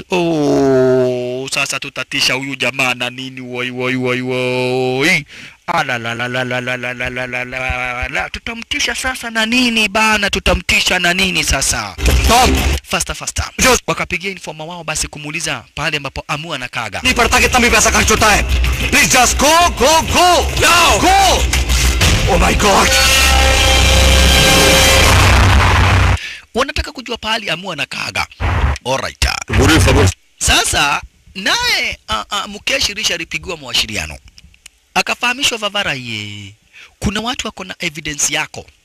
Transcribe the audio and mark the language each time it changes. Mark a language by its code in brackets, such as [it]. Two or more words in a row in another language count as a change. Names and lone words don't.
[sw] Sasa tutatisha huyu jamaa na nini? Woi. La. Tutamtisha sasa na nini bana? Tutamtisha na nini sasa? Faster. Wakapigia informa wao basi kumuuliza pale ambapo Amu anakaga. [hi] नहीं पड़ता कितना भी पैसा खर्च होता है. [en] Please just go. Now. Go. Oh my God. [sw] Wanataka kujua pahali Amu anakaga. Alright. Sasa naye Mukesh Rishi alipigiwa mawasiliano. Akafahamishwa Vavara kuna watu wako na evidence yako.